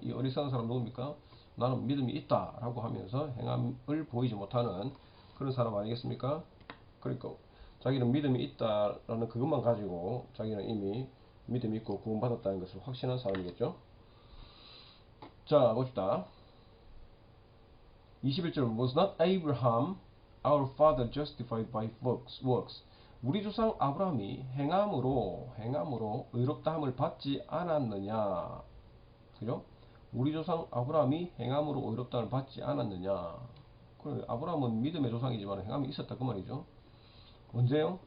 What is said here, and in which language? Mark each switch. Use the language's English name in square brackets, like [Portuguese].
[Korean] 이 어리석은 사람 누굽니까? 나는 믿음이 있다 라고 하면서 행함을 보이지 못하는 그런 사람 아니겠습니까? 그러니까 자기는 믿음이 있다라는 그것만 가지고 자기는 이미 믿음이 있고 구원받았다는 것을 확신한 사람이겠죠. 자 봅시다. [English] 21절 Was not Abraham our father justified by works? [Korean] 우리 조상 아브라함이 행함으로 의롭다함을 받지 않았느냐? 그죠? 우리 조상 아브라함이 행함으로 의롭다함을 받지 않았느냐? 그래, 아브라함은 믿음의 조상이지만 행함이 있었다 그 말이죠. 언제요?